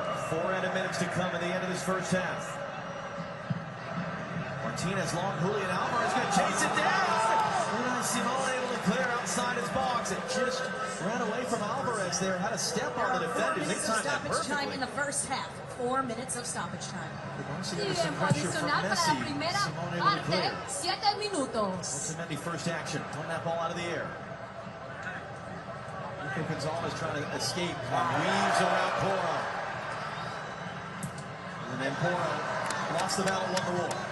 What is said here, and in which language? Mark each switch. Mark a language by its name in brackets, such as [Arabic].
[English] 4 added minutes to come at the end of this first half. Martinez long, Julian Alvarez going to chase it down. Unai Simon able to clear outside his box. It just ran away from Alvarez there. Had a step on the defenders. They timed that Stoppage time perfectly. in the first half. 4 minutes of stoppage time. [Spanish] Tiempo adicional para la primera parte, 7 minutos. [English] Otamendi first action. Won that ball out of the air. Nico Gonzalez trying to escape. Weaves around Porro. And then Porro lost the battle, won the war.